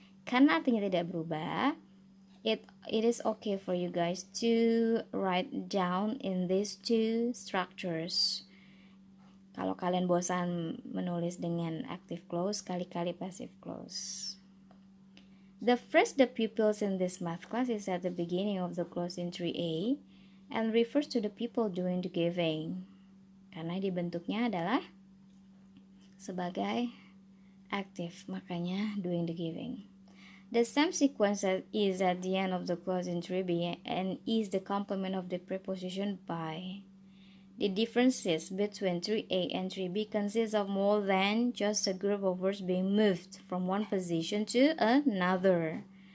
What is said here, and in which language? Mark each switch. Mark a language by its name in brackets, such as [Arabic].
[Indonesian] Karena artinya tidak berubah, [English] it is okay for you guys to write down in these two structures. [Indonesian] Kalau kalian bosan menulis dengan active clause, kali-kali passive clause. [English] The phrase the pupils in this math class is at the beginning of the clause in 3A and refers to the people doing the giving. [Indonesian] Karena dibentuknya adalah sebagai active, makanya [English] doing the giving. The same sequence is at the end of the clause in 3B and is the complement of the preposition by. The differences between 3A and 3B consist of more than just a group of words being moved from one position to another.